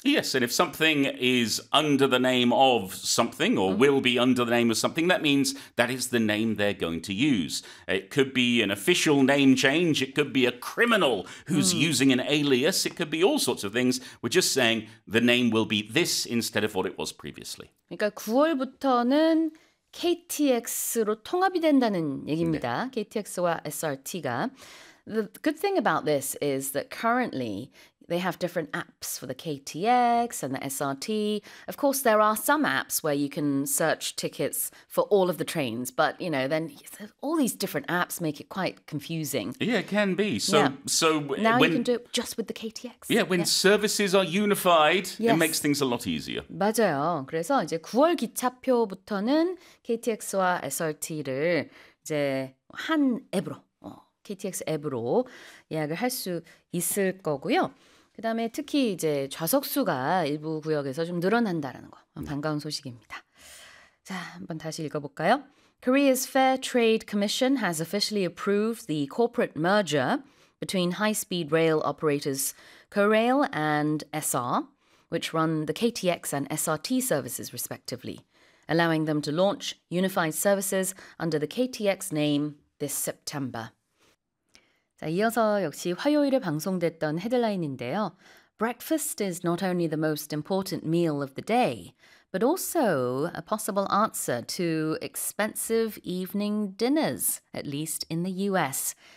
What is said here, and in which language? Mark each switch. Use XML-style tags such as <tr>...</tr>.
<en>Yes, and if something is under the name of something or will be under the name of something, that means that is the name they're going to use. It could be an official name change. It could be a criminal who's using an alias. It could be all sorts of things. We're just saying the name will be this instead of what it was previously.</en> <ko>그러니까 9월부터는 KTX로 통합이 된다는 얘기입니다. 네. KTX와 SRT가.</ko> <en>The good thing about this is that currently they have different apps for the KTX and the SRT. Of course, there are some apps where you can search tickets for all of the trains, but, you know, then all these different apps make it quite confusing. Yeah, it can be. So, yeah. So now when, you can do it just with the KTX. Yeah, when services are unified, it makes things a lot easier.</en> <ko>맞아요. 그래서 이제 9월 기차표부터는 KTX와 SRT를 이제 한 앱으로 KTX 앱으로 예약을 할 수 있을 거고요. 그다음에 특히 이제 좌석 수가 일부 구역에서 좀 늘어난다라는 거 반가운 소식입니다. 자, 한번 다시 읽어볼까요?</ko> <en>Korea's Fair Trade Commission has officially approved the corporate merger between high-speed rail operators Korail and SR, which run the KTX and SRT services respectively, allowing them to launch unified services under the KTX name this September.</en> <ko>자, 이어서 역시 화요일에 방송됐던 헤드라인인데요.</ko> <en>Breakfast is not only the most important meal of the day, but also a possible answer to expensive evening dinners, at least in the US.</en>